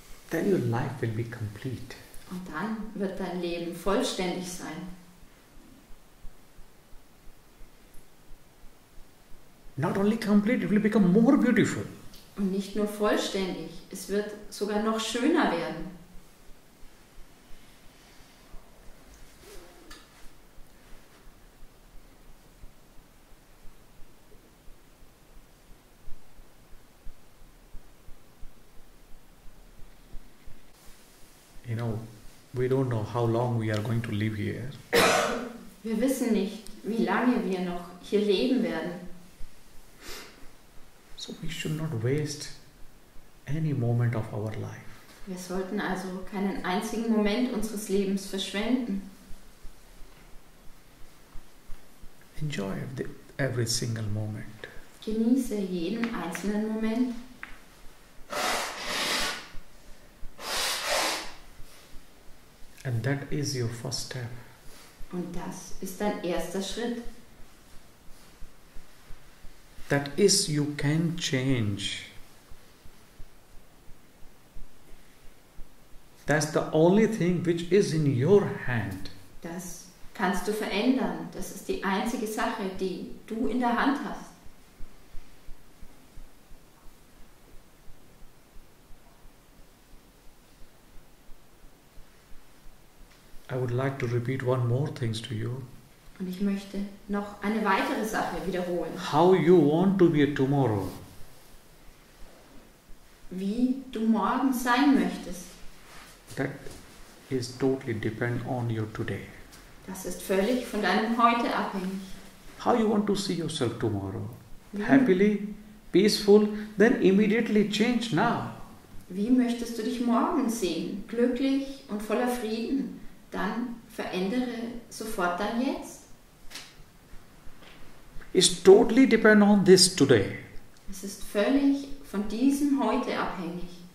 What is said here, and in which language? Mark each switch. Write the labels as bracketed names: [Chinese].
[English] Then your life will be complete. [German] Und dann wird dein Leben vollständig sein. [English] Not only complete, it will become more beautiful. [German] Und nicht nur vollständig, es wird sogar noch schöner werden. [English] You know, we don't know how long we are going to live here. [German] Wir wissen nicht, wie lange wir noch hier leben werden. [English] So we should not waste any moment of our life. [German] Wir sollten also keinen einzigen Moment unseres Lebens verschwenden. [English] Enjoy every single moment. [German] Genieße jeden einzelnen Moment. [English] And that is your first step. [German] Und das ist dein erster Schritt. [English] That is, you can change. That's the only thing which is in your hand. [German] Das kannst du verändern. Das ist die einzige Sache, die du in der Hand hast. [English] I would like to repeat one more thing to you. [German] Und ich möchte noch eine weitere Sache wiederholen. [English] How you want to be tomorrow. [German] Wie du morgen sein möchtest. [English] That is totally depend on you today. [German] Das ist völlig von deinem Heute abhängig. [English] How you want to see yourself tomorrow. [German] Wie, [English] Happily, peaceful, then immediately change now. [German] wie möchtest du dich morgen sehen? Glücklich und voller Frieden? Dann verändere sofort dein Jetzt. [English] It's totally depend on this today. [German] Es ist völlig von diesem Heute abhängig.